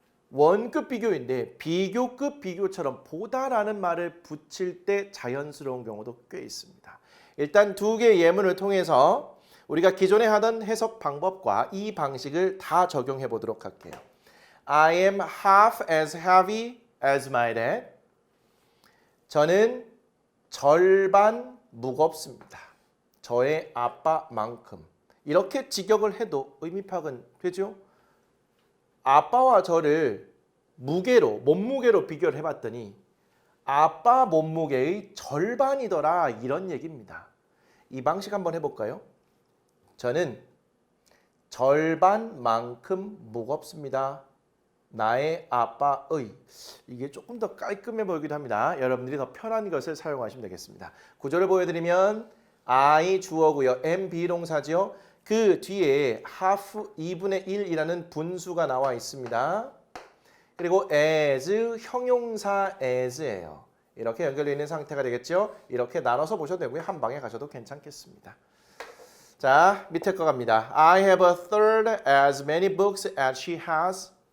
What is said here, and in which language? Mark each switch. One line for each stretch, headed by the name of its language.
Korean: 원급 비교인데 비교급 비교처럼 보다라는 말을 붙일 때 자연스러운 경우도 꽤 있습니다. 일단 두 개의 예문을 통해서 우리가 기존에 하던 해석 방법과 이 방식을 다 적용해 보도록 할게요.
English: I am half as heavy as my dad.
Korean: 저는 절반 무겁습니다. 저의 아빠만큼. 이렇게 직역을 해도 의미 파악은 되죠? 아빠와 저를 무게로, 몸무게로 비교를 해봤더니 아빠 몸무게의 절반이더라 이런 얘기입니다. 이 방식 한번 해볼까요? 저는 절반만큼 무겁습니다. 나의 아빠의. 이게 조금 더 깔끔해 보이기도 합니다. 여러분들이 더 편한 것을 사용하시면 되겠습니다. 구조를 보여드리면 I 주어고요. am 비동사지요. 그 뒤에 half 2분의 1이라는 분수가 나와 있습니다. 그리고 as 형용사 as예요. 이렇게 연결되어 있는 상태가 되겠죠. 이렇게 나눠서 보셔도 되고요. 한 방에 가셔도 괜찮겠습니다. 자, 밑에 거 갑니다.
English: I have a third as many books as she has.